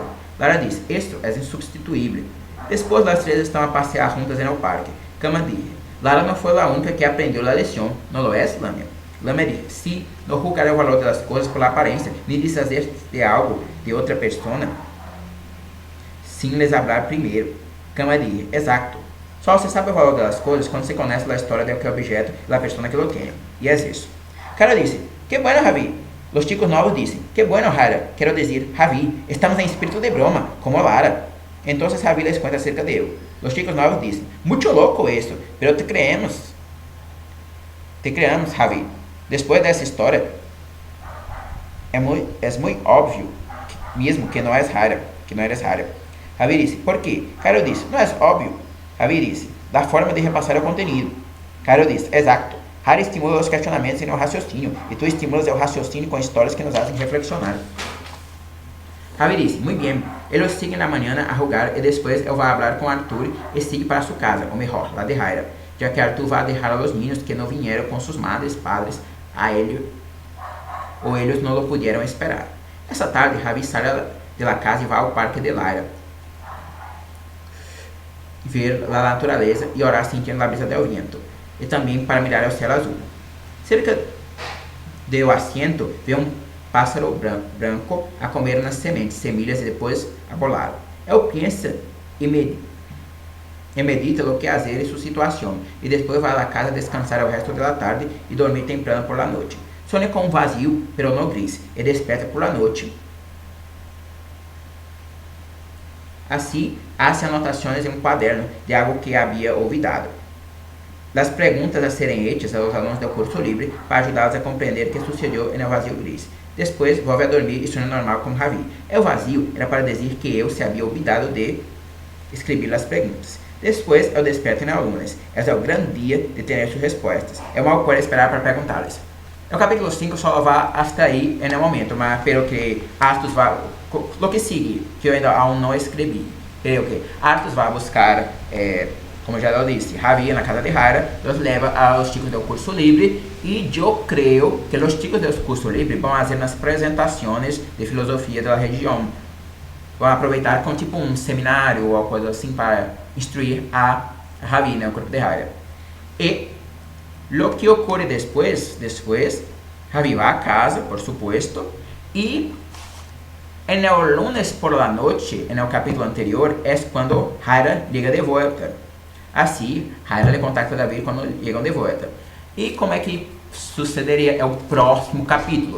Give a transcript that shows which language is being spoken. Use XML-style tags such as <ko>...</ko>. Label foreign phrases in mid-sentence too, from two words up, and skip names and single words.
<pt>Lara disse, isto é insubstituível. Depois, as 3 estão a passear juntas no parque. Cama disse, Lara não foi a única que aprendeu a lição, não lo é, Lamia? Lamia disse, sim, não julgar o valor das coisas por aparência, nem desfazer de algo de outra pessoa, sem</pt> <es>les hablar</es> <pt>primeiro. Cama disse, exato. Só você sabe o valor das coisas quando se conhece a história de que objeto e a pessoa que lo tem. E é isso. Cara disse,</pt> <es>que bueno, Javi. Os chicos novos dizem, que bueno, Jara.</es> <pt>Quero dizer, Javi, estamos em espírito de broma, como Lara. Então Javi les conta acerca de eu. Os chicos novos dizem, muito louco isso,</pt> <es>pero te creemos. Te creamos, Javi.</es> <pt>Depois dessa história, é muito óbvio, mesmo que não és Jara, que não eres Jara. Javi disse, por quê? Caro disse, não é óbvio. Javi disse, da forma de repassar o conteúdo. Caro disse, exato. Jara estimula os questionamentos e não o raciocínio, e tu estimulas o raciocínio com histórias que nos fazem reflexionar. Javi disse, muito bem, eles seguem na manhã a jogar e depois eu vou falar com Arthur e sigo para sua casa, ou melhor, la de Jara, já que Arthur vai deixar</pt> <es>a los niños</es> <pt>que não vieram com suas madres, padres, a ele, ou eles não lo puderam esperar. Essa tarde, Javi sai</pt> <es>de la casa</es> <pt>e vai ao parque de Lara, ver a natureza e orar sentindo a brisa del vento, e também para mirar o céu azul. Cerca do assento, vê pássaro branco a comer nas semilhas e depois a volar. Ele pensa e medita o que fazer em sua situação, e depois vai à casa descansar o resto da tarde e dormir temprano</pt> <es>por la</es> <pt>noite. Sonha com um vazio, pero não gris, e desperta</pt> <es>por la</es> <pt>noite. Assim, hace anotações em um quaderno de algo que havia olvidado. As perguntas a serem hechas aos alunos do curso livre para ajudá-los a compreender o que sucedeu no vazio gris. Depois, volve a dormir e sonha normal com Javi. O vazio era para dizer que eu se havia olvidado de escrever as perguntas. Depois, eu desperto em alunos. É o grande dia de ter suas respostas. Eu mal posso esperar para perguntá-las. O capítulo 5 só vai até aí no momento, mas pelo que Astos vai...</pt> <es>Lo que sigue,</es> <pt>que eu ainda aún não escrevi. Creio que Astos vai buscar... como já eu disse, Javi na casa de Jaira los leva aos chicos do curso livre e eu creio que os chicos do curso livre vão fazer umas apresentações de filosofia da região. Vão aproveitar como tipo um seminário ou coisa assim para instruir a Javi, né, o corpo de Jaira.</pt> <es>E lo que ocorre después, Javi va a casa, por supuesto, y en el lunes por la noche, en el capítulo anterior, es cuando Jaira llega de vuelta. Así, Jaira le contacta a David</es> <pt>quando chegam de volta. E como é que sucederia o próximo capítulo?</pt>